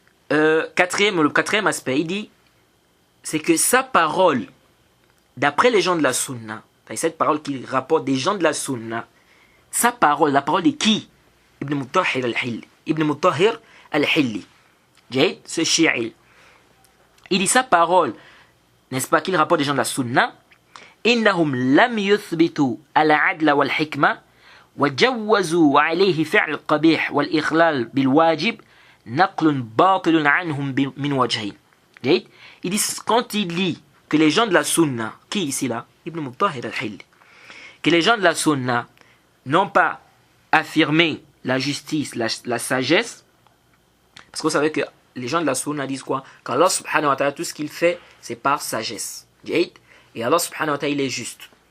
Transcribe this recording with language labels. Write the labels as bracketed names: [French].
[French] Le quatrième aspect, il dit, c'est que sa parole, d'après les gens de la sunna, cette parole qu'il rapporte des gens de la sunna, sa parole, la parole de qui? Ibn Mutahhir al-Hilli. Ibn Mutahhir al-Hilli. Ce shi'il. Il dit sa parole, n'est-ce pas, qu'il rapporte des gens de la sunna. [Arabic] إنهم لم يثبتوا العدل والحكمة وجوزوا عليه فعل القبيح والإخلال بالواجب نقل باطل عنهم من وجهين. [French] Il dit, quand il dit que les gens de la sunna, qui ici là, Ibn Mutahhir al-Hilli, que les gens de la sunna n'ont pas affirmé la justice, la sagesse, parce que vous savez que les gens de la sunna disent quoi? Qu'Allah subhanahu wa ta'ala, tout ce qu'il fait, c'est par sagesse. Et Allah subhanahu wa ta'ala, il est juste.